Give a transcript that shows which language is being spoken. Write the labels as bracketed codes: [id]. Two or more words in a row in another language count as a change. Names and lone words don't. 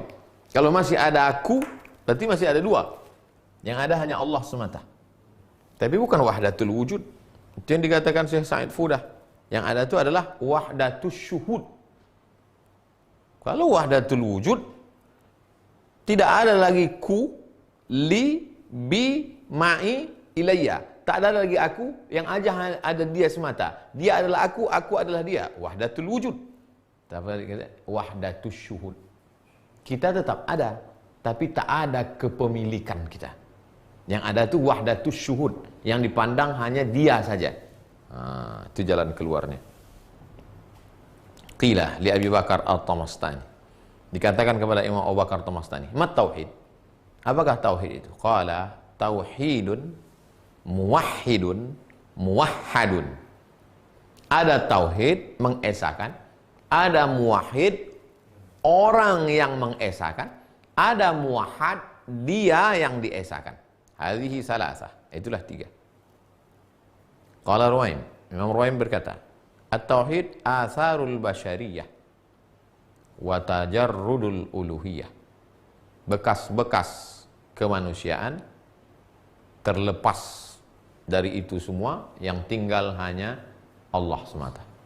[id] Kalau masih ada aku, berarti masih ada dua. Yang ada hanya Allah semata. Tapi bukan [ar] وحدة الوجود. [id] Itu yang dikatakan Syekh Sa'id Fudah. Yang ada itu adalah [ar] وحدة الشهود. [id] Kalau [ar] وحدة الوجود, [id] tidak ada lagi ku, [ar] لي، بي، معي، إليّ. [id] Tak ada lagi aku, yang aja ada dia semata. Dia adalah aku adalah dia. [ar] وحدة الوجود. وحدة الشهود. [id] Kita tetap ada, tapi tak ada kepemilikan kita. Yang ada itu [ar] وحدة الشهود, [id] yang dipandang hanya dia saja. Itu jalan keluarnya. [ar] قيل لأبي بكر الطمستاني, [id] dikatakan kepada Imam Abu Bakar At-Tamastani, [ar] ما التوحيد, [id] apakah tauhid itu? [ar] قال توحيد موحِّد موحَّد. [id] Ada tauhid mengesakan, ada muwahhid orang yang mengesakan, ada muwahhad, dia yang diesakan. [ar] هذه ثلاثة. [id] Itulah tiga. [ar] قال رويم, Imam Ruwaim berkata, التوحيد آثار البشرية وتجرد الألوهية. [id] Bekas-bekas kemanusiaan terlepas dari itu semua, yang tinggal hanya Allah semata.